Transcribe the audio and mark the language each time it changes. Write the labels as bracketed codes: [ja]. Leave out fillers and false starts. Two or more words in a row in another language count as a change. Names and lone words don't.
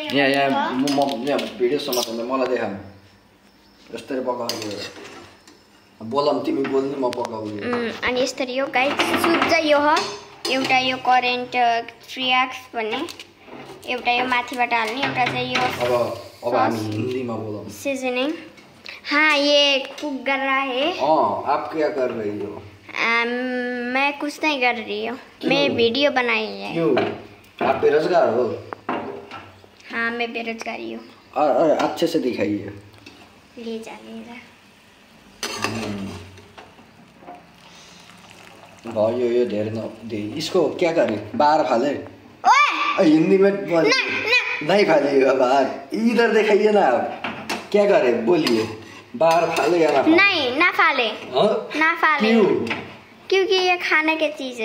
[ne] यहाँ यहाँ भिडियो समात्नु मलाई देखा यस्तरी पकाउने बोलाम तिमी बोल्ने म पकाउने अनि यसरी यो गाइस सुप चाहिँ यो हो एउटा यो करेन्ट 3x भन्ने एउटा यो माथिबाट हाल्ने एउटा चाहिँ यो अब हामी हिन्दीमा बोलौँ [hi] सीजनिंग हाँ ये कुक कर रहा है आप क्या कर रही हो मैं कुछ नहीं कर रही हूँ मैं वीडियो बनाई है क्यों आप बेरोजगार हो हाँ मैं बेरोजगारी हूँ अच्छे से दिखाइए ले जा [ne] भयो यो धेरै [hi] इसको क्या करे बाहर फाले हिंदी में नहीं फाले बाहर इधर दिखाइए ना आप क्या करे बोलिए बाहर फाले या ना फाले? नहीं ना फाले ना फाले क्यों क्योंकि ये खाने की चीज है